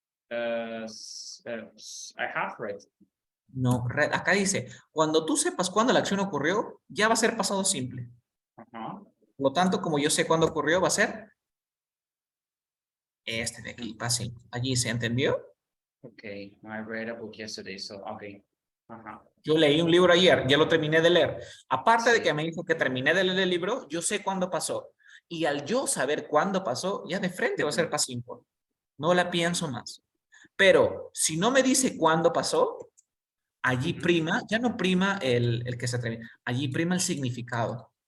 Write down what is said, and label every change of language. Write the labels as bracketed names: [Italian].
[English] I have read. No, read. [Spanish] Acá dice, cuando tú sepas cuándo la acción ocurrió, ya va a ser pasado simple. Por lo tanto, como yo sé cuándo ocurrió, va a ser este de aquí, pase. Allí se entendió. [English] Ok, I read a book yesterday, so, ok. [Spanish] Yo leí un libro ayer, ya lo terminé de leer. Aparte de Sí. que me dijo que terminé de leer el libro, yo sé cuándo pasó. Y al yo saber cuándo pasó, ya de frente va a ser past simple. No la pienso más. Pero si no me dice cuándo pasó, allí prima, ya no prima el que se termina, allí prima el significado.